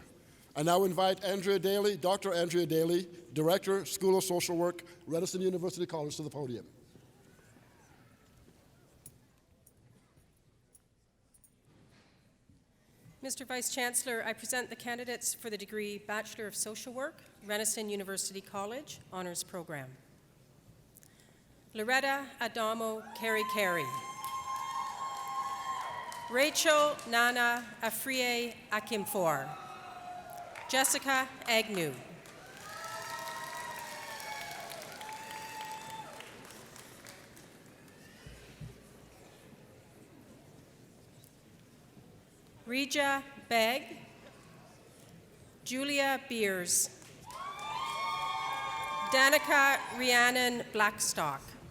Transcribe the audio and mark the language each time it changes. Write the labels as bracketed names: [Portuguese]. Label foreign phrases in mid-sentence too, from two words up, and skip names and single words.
[English] I now invite Andrea Daly, Dr. Andrea Daly, Director, School of Social Work, Renison University College, to the podium. Mr. Vice Chancellor, I present the candidates for the degree Bachelor of Social Work, Renison University College, Honors Program. Loretta Adamo Carey. Rachel Nana Afriye Akimfor. Jessica Agnew. Rija Beg. Julia Beers. Danica Rhiannon Blackstock.